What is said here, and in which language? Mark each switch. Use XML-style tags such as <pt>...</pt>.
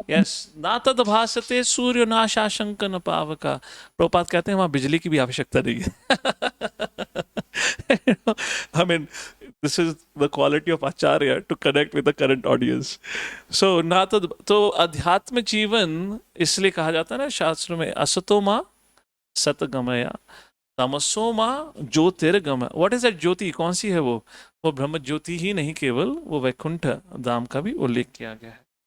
<sa>यस, ना तद भासते सूर्य ना शाशंक न पावका।</sa> <hi>प्रभुपाद कहते हैं वहां बिजली की भी आवश्यकता नहीं है।</hi> <en>I mean, this is the quality of Acharya to connect with the current audience.</en> <hi>So ना तो अध्यात्म जीवन इसलिए कहा जाता है ना शास्त्र में,</hi> <sa>असतो माँ सतगमया तमसो माँ ज्योतिर्गमय।</sa> <en>what is that</en> <hi>ज्योति, कौन सी है वो ब्रह्म ज्योति ही नहीं, केवल वो वैकुंठ धाम का भी उल्लेख किया गया है।</hi>